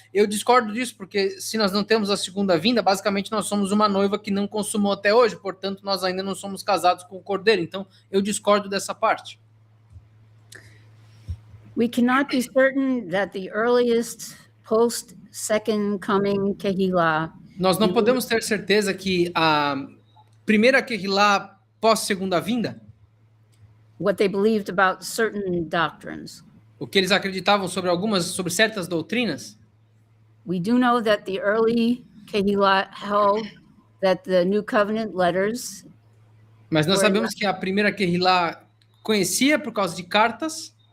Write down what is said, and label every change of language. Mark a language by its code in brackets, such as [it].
[pt] Eu discordo disso, porque se nós não temos a segunda vinda, basicamente nós somos uma noiva que não consumou até hoje, portanto nós ainda não somos casados com o Cordeiro. Então eu discordo dessa parte. [en] We cannot be certain that the earliest post-second coming Kehillah [pt] Nós não podemos ter certeza que a primeira Kehillah pós-segunda vinda, [en] what they believed about certain doctrines. [pt] o que eles acreditavam sobre certas doutrinas, [en] We do know that the early Kehillah held that the New Covenant letters [pt] mas nós sabemos que a primeira Kehillah conhecia por causa de cartas,